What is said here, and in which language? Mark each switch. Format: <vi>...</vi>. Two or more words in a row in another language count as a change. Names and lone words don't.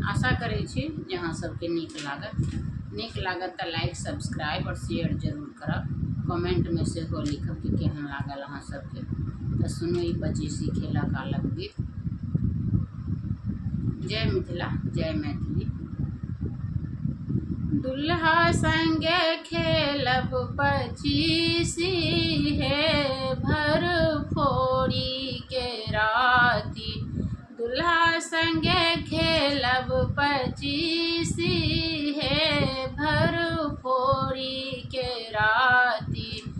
<mai>आशा करै छी जे अहाँ सबके नीक लागत तऽ</mai> <en>like subscribe</en> <mai>और शेयर जरूर करब। कमेंट में सेहो लिखब कि केहन लागल अहाँ सबके। तऽ सुनू ई 25 खेलऽ कालक गीत। जय मिथिला जय मैथिली। दुल्हा संगे खेलब 25 हे भरफोरी के राती। दुल्हा संगे खेलब 25 हे भरफोरी के राती।</mai>